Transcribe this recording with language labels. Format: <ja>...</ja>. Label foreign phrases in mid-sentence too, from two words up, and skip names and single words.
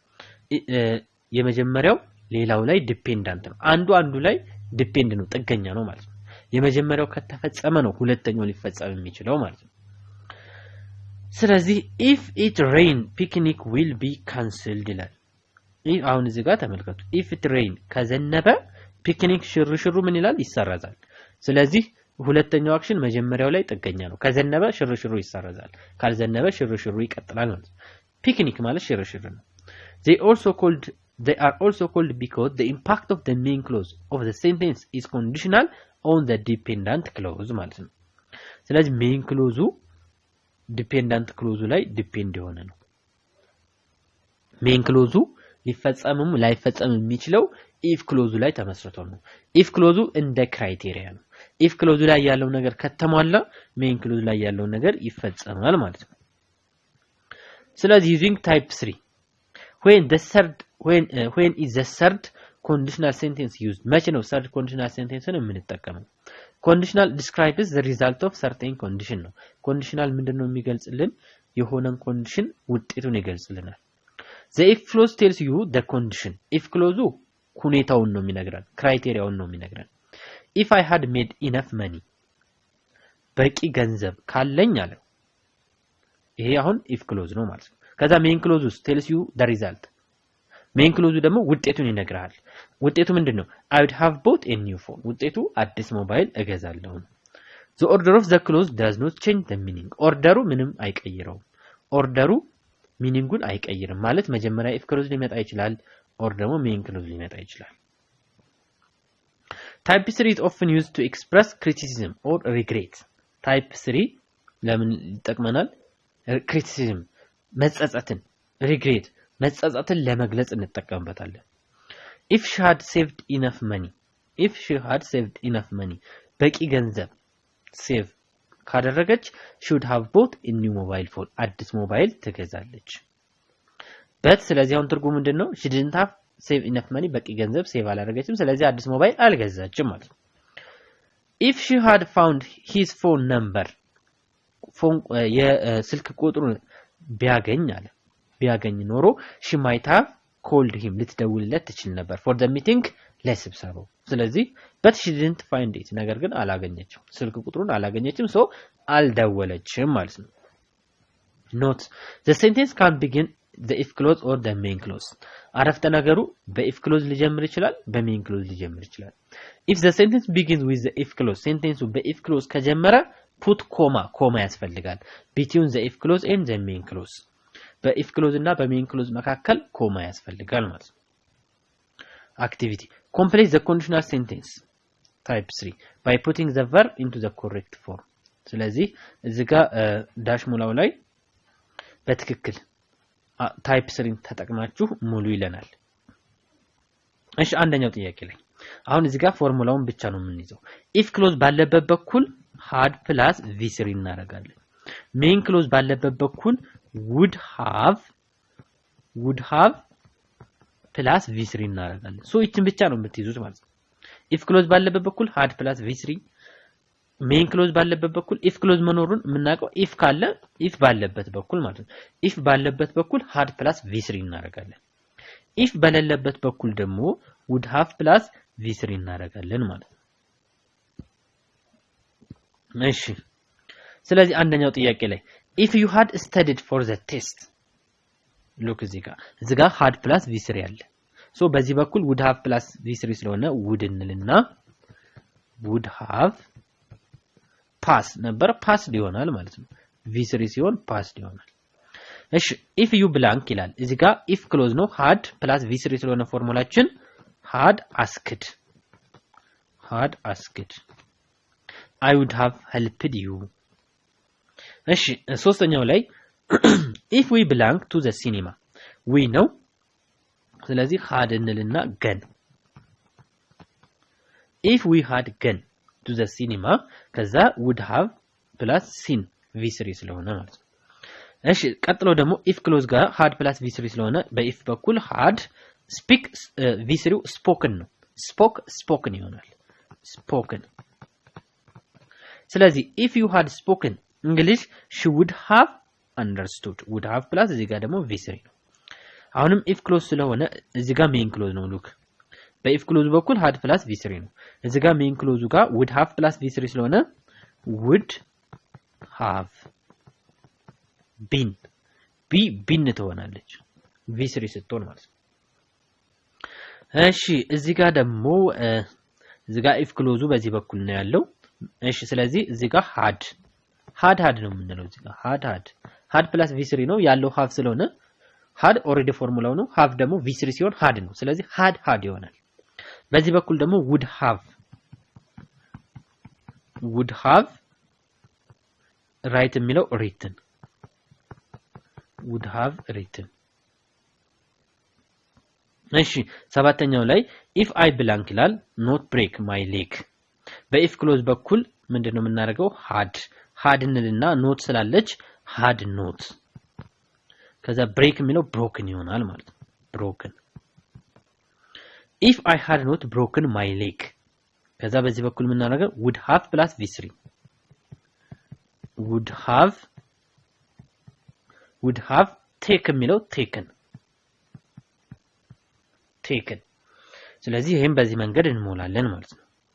<am>የመጀመሪያው ሌላው ላይ ዲፔንዳንት ነው አንዱ ላይ ዲፔንድ ነው ጥገኛ ነው ማለት ነው የመጀመሪያው ከተፈጸመ ነው ሁለተኛው ሊፈጸም የሚችለው ማለት ነው ስለዚህ if</am> <en>it rain picnic will be cancelled</en> <am>ይላል አሁን እዚህ ጋር ተመልከቱ</am> <en>if it rain</en> <am>ከዘነበ ፒክኒክ ሽርሽሩ ምን ይላል ይሰረዛል ስለዚህ ሁለተኛው አክሽን መጀመሪያው ላይ ጥገኛ ነው ከዘነበ ሽርሽሩ ይሰረዛል ካልዘነበ ሽርሽሩ ይቀጥላል ማለት ነው ፒክኒክ ማለት ሽርሽር ነው</am> <en>they are also called because the impact of the main clause of the sentence is conditional on the dependent clause</en> <am>ማለት ነው ስለዚህ</am> <en>main clause dependent clause</en> <am>ላይ ዲፔንድ የሆነ ነው</am> <en>main clause</en> <am>ሊፈጸምም ላይፈጸም የሚችለው</am> <en>if clause</en> <am>ላይ ተመስርቶ ነው</am> <en>if clause</en> <am>እንደ ክራይቴሪያ ነው</am> <en>if clause</en> <am>ላይ ያለው ነገር ከተሟላ</am> <en>main clause</en> <am>ላይ ያለው ነገር ይፈጸማል ማለት ነው ስለዚህ</am> <en>using type 3 when is the third conditional sentence used</en> <am>መቼ ነው</am> <en>third conditional sentence የምንጠቀመው conditional describes the result of certain condition ነው conditional</en> <am>ምንድነው የሚገልጽልን የሆነን</am> <en>condition</en> <am>ውጤቱን ይገልጽልናል</am> <en>the if clause tells you the condition if clause</en> <am>ሁኔታውን ነው የሚነግረን ክራይቴሪያውን ነው የሚነግረን</am> <en>if I had made enough money</en> <am>በቂ ገንዘብ ካለኝ አለ ይሄ አሁን</am> <en>if clause</en> <am>ነው ማለት ነው ከዛ</am> <en>main clause tells you the result main clause</en> <am>ደግሞ ውጤቱን ይነግራል ውጤቱ ምንድነው</am> <en>I would have bought a new phone</en> <am>ውጤቱ አዲስ ሞባይል እገዛለሁ</am> <en>the order of the clause does not change the meaning</en> <am>ኦርደሩ ምንም አይቀይረውም ኦርደሩ ሚኒንጉን አይቀይርም ማለት መጀመሪያ</am> <en>if clause</en> <am>ሊመጣ ይችላል</am> <en>or ደግሞ main clause</en> <am>ሊመጣ ይችላል</am> <en>type 3 is often used to express criticism or regret</en> <am>ታይፕ 3 ለምን ይጠቅመናል? ክሪቲሲዝም መጸጸትን ሪግሬት መጸጸትን ለመግለጽ እንጠቀምበታለን።</am> <en>if she had saved enough money</en> <am>በቂ ገንዘብ ሴቭ ካደረገች</am> <en>should have bought a new mobile phone</en> <am>አዲስ ሞባይል ትገዛለች። but ስለዚህ አሁን ትርጉሙ ምንድነው?</am> <en>she didn't have save enough money</en> <am>በቂ ገንዘብ ሴቭ አላደረገችም፣ ስለዚህ አዲስ ሞባይል አልገዛችም ማለት ነው።</am> <en>if she had found his phone number</en> <am>የስልክ ቁጥሩን ቢያገኝ ኖሮ</am> <en>she might have called him</en> <am>ልትደውልለት ትችል ነበር</am> <en>for the meeting</en> <am>ለስብሰባው። ስለዚህ</am> <en>but she didn't find it</en> <am>ነገር ግን አላገኘችም፣ ስልክ ቁጥሩን አላገኘችም፣</am> <en>so አልደወለችም</en> <am>ማለት ነው።</am> <en>note the sentence can begin the if clause or the main clause</en> <am>አረፍተ ነገሩ</am> <en>በif clause</en> <am>ሊጀምር ይችላል፣</am> <en>በmain clause</en> <am>ሊጀምር ይችላል።</am> <en>if the sentence begins with the if clause ሴንቴንሱ በif clause ከጀመረ put</en> <am>ኮማ ያስፈልጋል</am> <en>between the if clause and the main clause በif clause እና በmain clause</en> <am>መካከል ኮማ ያስፈልጋል ማለት ነው።</am> <en>activity complete the conditional sentence type 3 by putting the verb into the correct form</en> <am>ስለዚህ እዚህ ጋር ዳሽ ሙላው ላይ በትክክል ታይፕ 3 ተጠቅማችሁ ሙሉ ይለናል። እሺ አንደኛው ጥያቄ ላይ አሁን እዚህ ጋር ፎርሙላውን ብቻ ነው የምንይዘው።</am> <en>if clause</en> <am>ባለበት በኩል</am> <en>had plus v3</en> <am>እናደርጋለን።</am> <en>main clause</en> <am>ባለበት በኩል</am> <en>would have plus v3</en> <am>እናደርጋለን። ሶ እቺን ብቻ ነው የምትይዙት ማለት ነው።</am> <en>if clause</en> <am>ባለበት በኩል</am> <en>had plus v3 main clause</en> <am>ባለበት በኩል</am> <en>if clause</en> <am>መኖሩን የምናውቀው if ካለ if ባለበት በኩል ማለት ነው። if ባለበት በኩል</am> <en>had plus v3</en> <am>እናደርጋለን። if በሌለበት በኩል ደግሞ</am> <en>would have plus v3</en> <am>እናደርጋለን ማለት ነው። እሺ ስለዚህ አንደኛው ጥያቄ ላይ</am> <en>if you had studied for the test look</en> <am>እዚህ ጋር</am> <en>had plus v3</en> <am>አለ። ሶ በዚህ በኩል</am> <en>would have plus v3</en> <am>ስለሆነ would እንልና</am> <en>would have pass</en> <am>ነበር pass ይሆናል ማለት ነው። v3 ሲሆን pass ይሆናል። እሺ</am> <en>if you blank</en> <am>ይላል እዚህ ጋር</am> <en>if clause</en> <am>ነው</am> <en>had plus v3</en> <am>ስለሆነ ፎርሙላችን</am> <en>had asked I would have helped you።</en> <am>እሺ ሶስተኛው ላይ</am> <en>if we belong to the cinema we know ስለዚህ had</en> <am>እንልና ገን</am> <en>if we had gone to the cinema ከዛ would have plus seen v3</en> <am>ስለሆነ ማለት ነው። እሺ ቀጥሎ ደግሞ</am> <en>if clause ጋር had plus v3</en> <am>ስለሆነ በif በኩል</am> <en>had speak v3 spoken ነው spoken ይሆናል spoken። ስለዚህ if you had spoken English she would have understood would have plus</en> <am>እዚህ ጋር ደግሞ</am> <en>v3</en> <am>ነው። አሁንም</am> <en>if clause</en> <am>ስለሆነ እዚህ ጋር</am> <en>main clause ነው look በif clause በኩል had plus v3</en> <am>ነው። እዚህ ጋር</am> <en>main clause ጋር would have plus v3 ስለሆነ would have been ትሆናለች v3</en> <am>ስትሆን ማለት ነው። እሺ እዚህ ጋር ደግሞ እዚህ ጋር</am> <en>if clause</en> <am>በዚህ በኩል ነው ያለው። እሺ ስለዚህ እዚህ ጋር had ነው የምንለው እዚህ ጋር</am> <en>had plus v3</en> <am>ነው ያለው have ስለሆነ</am> <en>had already</en> <am>ፎርሙላው ነው have ደግሞ v3 ሲሆን had ነው። ስለዚህ had ይሆናል። በዚህ በኩል ደግሞ would</am> <en>have write የሚለው written would have written።</en> <am>እሺ ሰባተኛው ላይ</am> <en>if I blank ይላል not break my leg በif clause</en> <am>በኩል ምንድነው የምናደርገው</am> <en>had እንልና not ስላለች had not ከዛ break የሚለው broken</en> <am>ይሆናል ማለት ነው</am> <en>broken if I had not broken my leg</en> <am>ከዛ በዚህ በኩል የምናደርገው</am> <en>would have plus v3 would have taken</en> <am>የሚለው taken ስለዚህ ይሄን በዚህ መንገድ እንሞላለን ማለት ነው።</am>